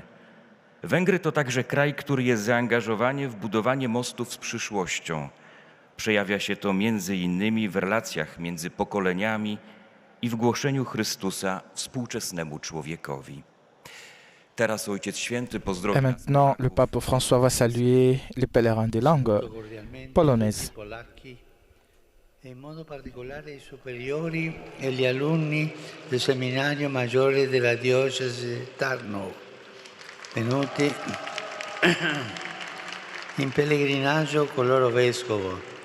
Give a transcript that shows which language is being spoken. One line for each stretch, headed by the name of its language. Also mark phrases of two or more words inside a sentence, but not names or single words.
Polish: Węgry to także kraj, który jest zaangażowany w budowanie mostów z przyszłością. Przejawia się to między innymi w relacjach między pokoleniami i w głoszeniu Chrystusa współczesnemu człowiekowi. Teraz Ojciec Święty pozdrawia.
French: Et maintenant, le pape François va saluer les pèlerins des langues polonaises.
Italian: E in modo particolare i superiori e gli alunni del seminario maggiore della diocesi Tarnów, venuti in pellegrinaggio con il loro vescovo.